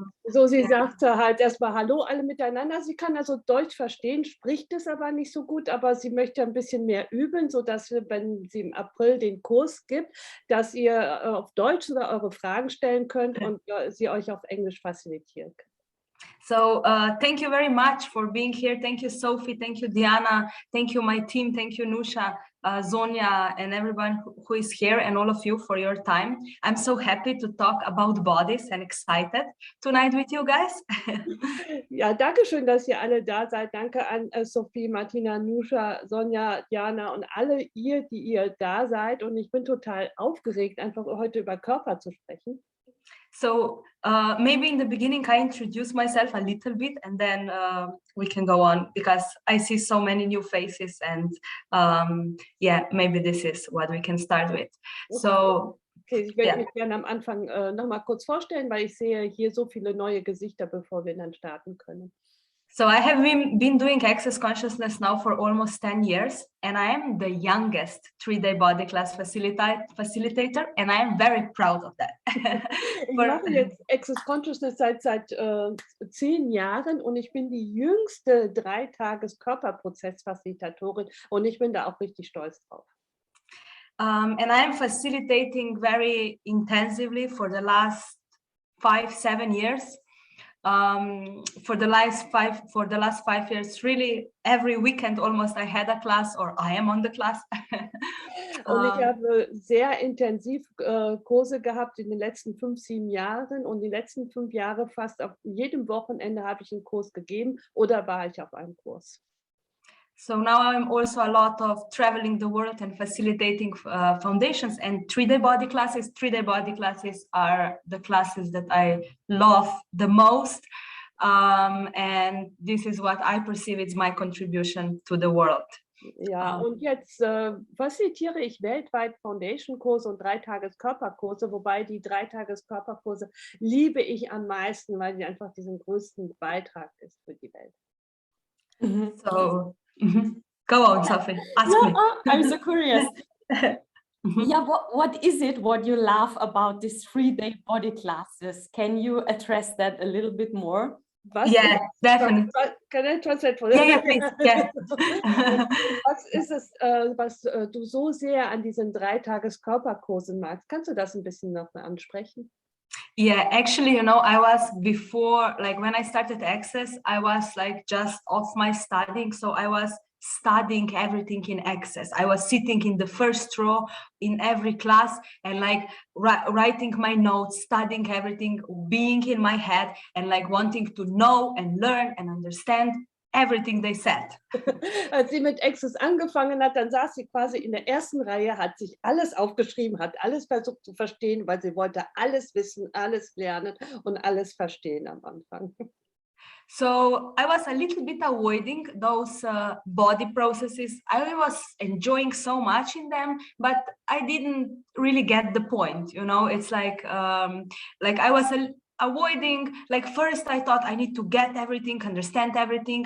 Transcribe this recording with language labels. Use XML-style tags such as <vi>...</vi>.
<de>So, sie sagte halt erstmal Hallo alle miteinander. Sie kann also Deutsch verstehen, spricht es aber nicht so gut, aber sie möchte ein bisschen mehr üben, sodass wir, wenn sie im April den Kurs gibt, dass ihr auf Deutsch sogar eure Fragen stellen könnt und sie euch auf Englisch facilitieren kann.</de> <en>So thank you very much for being here. Thank you, Sophie. Thank you, Diana. Thank you, my team. Thank you, Nusha, Zonia, and everyone who is here, and all of you for your time. I'm so happy to talk about bodies and excited tonight with you guys.</en> <de>Ja, danke schön, dass ihr alle da seid. Danke an Sophie, Martina, Nusha, Sonja, Diana und alle ihr, die ihr da seid. Und ich bin total aufgeregt, einfach heute über Körper zu sprechen.</de> <en>So maybe in the beginning I introduce myself a little bit, and then we can go on, because I see so many new faces, and yeah, maybe this is what we can start with. So</en> <de>okay, ich würde mich gerne am Anfang noch mal kurz vorstellen, weil ich sehe hier so viele neue Gesichter, bevor wir dann starten können.</de> <en>So I have been doing Access Consciousness now for almost 10 years, and I am the youngest 3-day body class facilitator, and I am very proud of that.</en> <de>Ich mache jetzt Access Consciousness seit 10 Jahren und ich bin die jüngste 3-Tages-Körperprozess-Facilitatorin und ich bin da auch richtig stolz drauf.</de> <en>And I am facilitating very intensively for the last 5-7 years. For the last 5 years, really every weekend almost I had a class, or I am on the class.</en> <de>Und ich habe sehr intensiv Kurse gehabt in den letzten 5-7 Jahren, und die letzten 5 Jahre fast auf jedem Wochenende habe ich einen Kurs gegeben oder war ich auf einem Kurs.</de> <en>So now I'm also a lot of traveling the world and facilitating foundations and 3-day body classes. 3-day body classes are the classes that I love the most. And this is what I perceive is my contribution to the world.</en> <de>Ja, und jetzt facilitiere ich weltweit Foundation-Kurse und 3-Tages-Körperkurse, wobei die 3-Tages-Körperkurse liebe ich am meisten, weil sie einfach diesen größten Beitrag ist für die Welt.</de> <en>So go on, Sophie. Ask me. I'm so curious. Yeah, what is it what you love about these 3-day body classes? Can you address that a little bit more? Yeah, definitely. Can I translate for you? Yeah, please. Yeah.</en> <de>Was ist es, was du so sehr an diesen 3-Tages-Körperkursen magst? Kannst du das ein bisschen noch mal ansprechen?</de> <en>Yeah, actually, you know, I was before, like when I started Access, I was like just off my studying. So I was studying everything in Access. I was sitting in the first row in every class and like writing my notes, studying everything, being in my head and like wanting to know and learn and understand everything they said.</en> <de>Als sie mit Access angefangen hat, dann saß sie quasi in der ersten Reihe, hat sich alles aufgeschrieben, hat alles versucht zu verstehen, weil sie wollte alles wissen, alles lernen und alles verstehen am Anfang.</de> <en>So I was a little bit avoiding those body processes. I was enjoying so much in them, but I didn't really get the point. You know, it's like I was avoiding, like first I thought I need to get everything, understand everything.</en>